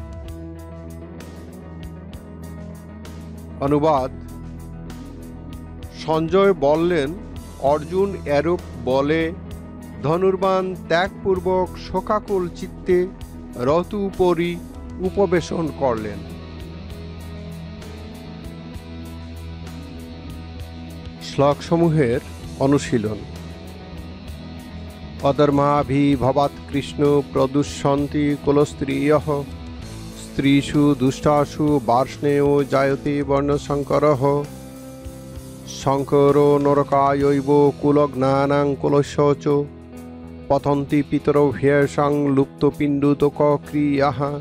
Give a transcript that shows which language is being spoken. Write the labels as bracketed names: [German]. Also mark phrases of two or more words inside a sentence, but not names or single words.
[Bangla] অনুবাদ: সঞ্জয় বললেন, অর্জুন এরূপ বলে ধনুর্বাণ ত্যাগপূর্বক শোকাকুল চিত্তে রথ উপরি উপবেশন করলেন। শ্লোকসমূহের অনুশীলন। [Sanskrit] অধর্মাভিভবাৎ কৃষ্ণ প্রদুষ্যন্তি কুলস্ত্রিয়ঃ স্ত্রীষু দুষ্টাসু বার্ষ্ণেয় জায়তে বর্ণশঙ্করঃ শঙ্করো নরকায়ৈব কুলজ্ঞানাং কুলস্য চ পতন্তি পিতরো ভ্যেষাং লুপ্তপিণ্ডুতক ক্রিয়াঃ